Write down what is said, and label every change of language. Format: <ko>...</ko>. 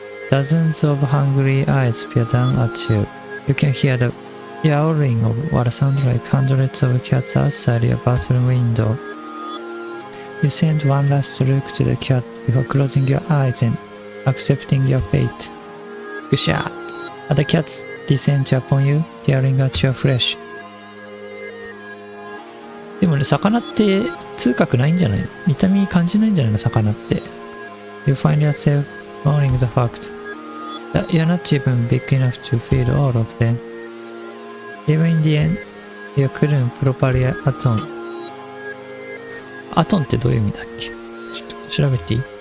<en>Dozens of hungry eyes peer down at you. You can hear the yowling of what sounds like hundreds of cats outside your bathroom window. You send one last look to the cat before closing your eyes and accepting your fate. Gusha! Other cats descend upon you, tearing at your flesh.</en> <ja>でもね、魚って痛覚ないんじゃないの？痛み感じないんじゃないの？魚って。</ja> <en>You find yourself mourning the fact that you're not even big enough to feed all of them. Even in the end, you couldn't properly atone.</en> <ja>アトンってどういう意味だっけ？ちょっと調べていい？</ja>